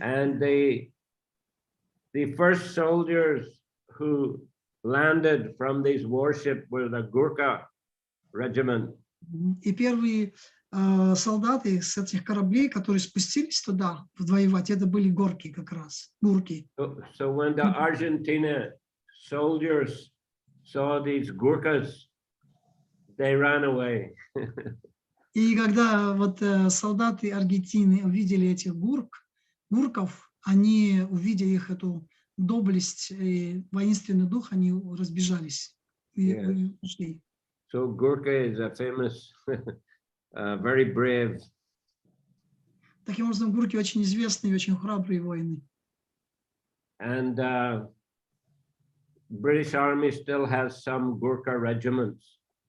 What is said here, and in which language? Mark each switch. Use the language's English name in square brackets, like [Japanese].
[English] And the first soldiers who landed from these warships were the Gurkha regiment. [Russian] И первые солдаты с этих кораблей, которые спустились туда воевать, это были горки как раз, гурки. [English] So when the Argentina soldiers saw these Gurkhas, they ran away. [Russian] И когда вот солдаты Аргентины увидели этих гурков, они, увидя их эту доблесть и воинственный дух, они разбежались и [English] Yes. [Russian] ушли. [English] So Gurkha is a famous, very brave. [Russian] Таким образом, гурки очень известные и очень храбрые воины. [English] And British Army still has some Gurkha regiments.